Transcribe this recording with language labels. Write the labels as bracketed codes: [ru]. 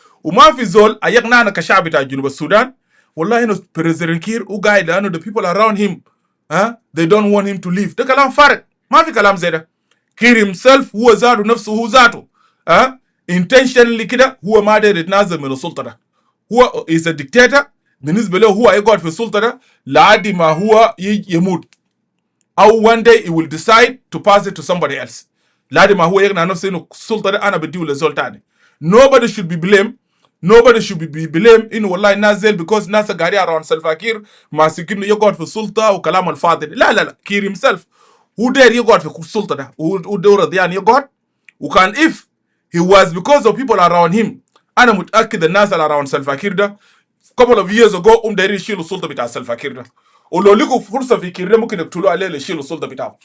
[ar] وما في زول ايقنعنا كشعب بتاع جنوب السودان والله انه بريزيدنت كير وقاعد لانه the people around him they don't want him to leave. ده كلام فارغ، ما في كلام زي ده. كير himself هو ذاته نفسه، هو ذاته intentionally كده هو ما قادر يتنازل من السلطه ده. هو is a dictator، بالنسبه له هو يقعد في السلطه ده لحد ما هو يموت، او one day he will decide to pass it to somebody else. لازم هو يقنع نفسه انه السلطه دي انا بديه لزول تاني. [en] Nobody should be blamed. [ar] Nobody should be blamed انه والله الناس زي because ناس قاعدين around سلفا كير ماسكينه يقعد في السلطه وكلام الفاضي. لا كير himself هو داير يقعد في السلطه ده، هو دور يعني يقعد. وكان if he was because of people around him، انا متاكد الناس اللي around سلفا كير ده couple of years ago دايرين يشيلوا السلطه بتاع سلفا كير ده، ولو لقوا فرصه في كير ده ممكن يقتلوا عليه يشيلوا السلطه بتاعه.